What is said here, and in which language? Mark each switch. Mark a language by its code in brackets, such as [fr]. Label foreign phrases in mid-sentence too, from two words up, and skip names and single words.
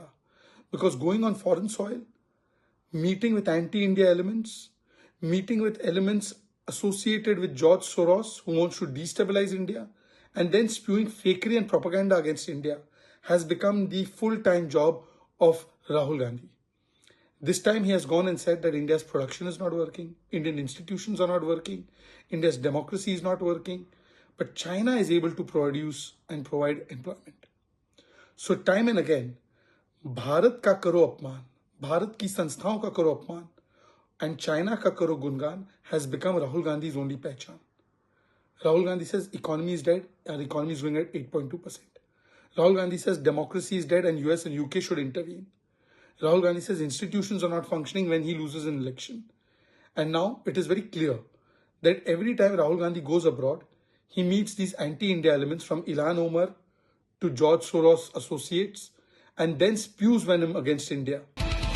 [en] Because going on foreign soil, meeting with anti-India elements, meeting with elements associated with George Soros who wants to destabilize India, and then spewing fakery and propaganda against India has become the full-time job of Rahul Gandhi. This time he has gone and said that India's production is not working, Indian institutions are not working, India's democracy is not working, but China is able to produce and provide employment. So time and again, [hi] भारत का करो अपमान, भारत की संस्थाओं का करो अपमान, and चाइना का करो गुणगान [en] has become Rahul Gandhi's only [hi] pehchan. [en] Rahul Gandhi says economy is dead, our economy is growing at 8.2%. Rahul Gandhi says democracy is dead and US and UK should intervene. Rahul Gandhi says institutions are not functioning when he loses an election. And now it is very clear that every time Rahul Gandhi goes abroad, he meets these anti-India elements from Ilhan Omar to George Soros associates and then spews venom against India.